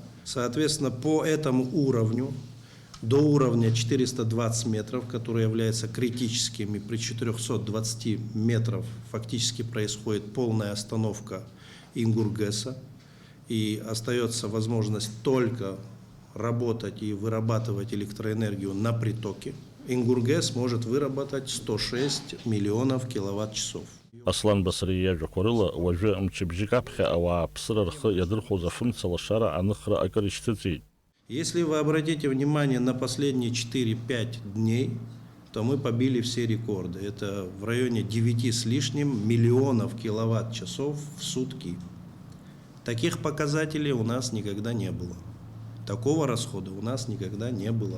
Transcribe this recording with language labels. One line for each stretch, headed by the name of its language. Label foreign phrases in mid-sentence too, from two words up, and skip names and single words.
Russian: Соответственно, по этому уровню, до уровня 420 метров, который является критическим, и при 420 метров фактически происходит полная остановка ингургеса, и остается возможность только работать и вырабатывать электроэнергию на притоке. Ингургес может выработать 106 миллионов киловатт-часов.
Abkhazian: Аслан Басариа иажәақәа рыла уажәы мчыбжьык аԥхьа ауааԥсыра рхы иадырхәоз афымцалашара аныхра акыр ишьҭыҵит.
Russian: Если вы обратите внимание на последние 4-5 дней, то мы побили все рекорды. Это в районе 9 с лишним миллионов киловатт-часов в сутки. Таких показателей у нас никогда не было. Такого расхода у нас никогда не было.